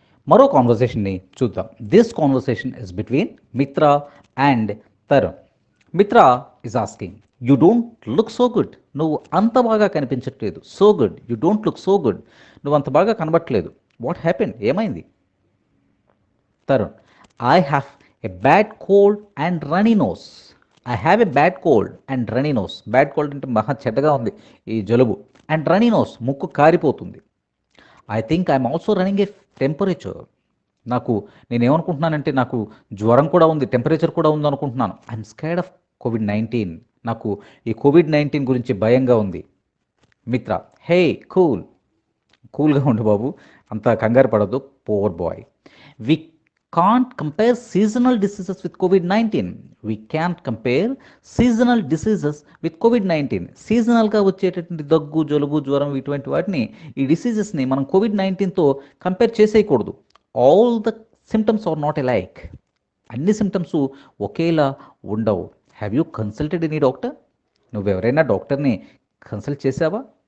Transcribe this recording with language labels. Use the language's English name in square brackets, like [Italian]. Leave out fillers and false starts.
[Telugu] మరో కాన్వర్సేషన్ని చూద్దాం. [English] This conversation is between Mitra and Tarun. Mitra is asking, you don't look so good, [Telugu] నువ్వు అంత బాగా కనిపించట్లేదు. [English] so good, you don't look so good, [Telugu] నువ్వు అంత బాగా కనబట్టలేదు. [English] what happened, [Telugu] ఏమైంది? [English] Tarun, I have a bad cold and runny nose. I have a bad cold and runny nose. [Telugu] Bad cold అంటే మహా చెడ్డగా ఉంది ఈ జలుబు. అండ్ రన్నీ నోస్, ముక్కు కారిపోతుంది. [English] I think I'm also running a temperature. [Telugu] నేనేమనుకుంటున్నానంటే నాకు జ్వరం కూడా ఉంది, టెంపరేచర్ కూడా ఉంది అనుకుంటున్నాను. [English] I'm scared of COVID-19. [Telugu] నాకు ఈ COVID-19 గురించి భయంగా ఉంది. మిత్ర, హే కూల్గా ఉండు బాబు, అంత కంగారు పడద్దు. [English] Poor boy, we can't compare seasonal diseases with COVID-19. We can't compare seasonal diseases with COVID-19. [Telugu] సీజనల్గా వచ్చేటటువంటి దగ్గు, జలుబు, జ్వరం ఇటువంటి వాటిని, ఈ డిసీజెస్ని మనం COVID-19తో compare చేసేయకూడదు. [English] All the symptoms are not alike. [Telugu] అన్ని సిమ్టమ్స్ ఒకేలా ఉండవు. [English] Have you consulted any doctor? [Telugu] నువ్వెవరైనా డాక్టర్ని కన్సల్ట్ చేసావా?